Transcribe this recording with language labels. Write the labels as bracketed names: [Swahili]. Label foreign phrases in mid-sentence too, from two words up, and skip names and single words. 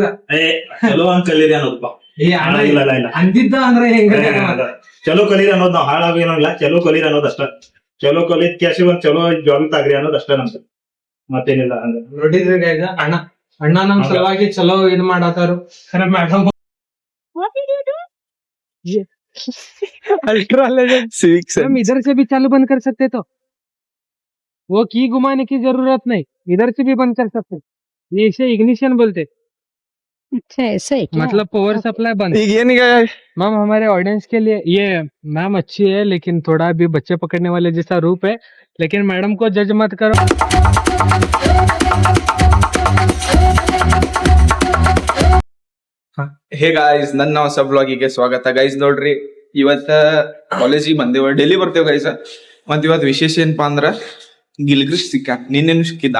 [Kannada] ಚಲೋ ಹಂಗ್ ಕಲೀರಿ ಅನ್ನೋದಪ್ಪ. ಇಲ್ಲ ಇಲ್ಲ ಇಲ್ಲ ಅಂದಿದ್ದ ಅಂದ್ರೆ ಹೆಂಗ ಚಲೋ ಕಲೀರಿ ಅನ್ನೋದು ನಾವ್ ಹಾಳಾಗೇನಿಲ್ಲ. ಚಲೋ ಕಲೀರಿ ಅನ್ನೋದು ಅಷ್ಟ. ಚಲೋ ಕಲಿತ್ ಕ್ಯಾಶಿ ಒಂದ್ ಚಲೋ ಜಾಬ್ ತಾಗ್ರಿ ಅನ್ನೋದು ಅಷ್ಟ ನಮ್ದು, ಮತ್ತೇನಿಲ್ಲ. ಹಂಗ ನೋಡಿದ್ರಿ ಅಣ್ಣ ನಮ್ ಸಲುವಾಗಿ ಚಲೋ ಇದ್ ಮಾಡತಾರು. [English] ಮೇಡಮ್ ultra legend सिविक्स [Hindi] हम इधर से भी चालू बंद कर सकते तो वो की घुमाने की जरूरत नहीं, इधर से भी बंद कर सकते. ये इसे इग्निशन बोलते. अच्छा ऐसा है क्या? मतलब पावर सप्लाई बंद. [Kannada] ಈಗ ಏನೀಗ [Hindi] मैम हमारे ऑडियंस के लिए ये मैम अच्छी है लेकिन थोड़ा भी बच्चे पकड़ने वाले जैसा रूप है, लेकिन मैडम को जज मत करो. [Kannada] ಹೇ ಗಾಯ್ಸ್, ನನ್ನ ಹೊಸ ಬ್ಲಾಗಿಗೆ ಸ್ವಾಗತ. ಗೈಸ್ ನೋಡ್ರಿ, ಇವತ್ತ ಕಾಲೇಜಿಗೆ ಬಂದೇವ. ಡೈಲಿ ಬರ್ತೇವ ಗೈಸ್. ಮತ್ ಇವತ್ ವಿಶೇಷ ಏನಪ್ಪಾ ಅಂದ್ರ ಗಿಲ್ಕ್ರಿಸ್ಟ್ ಸಿಕ್ಕ. ನಿನ್ನೆನು ಸಿಕ್ಕಿದ್ದ.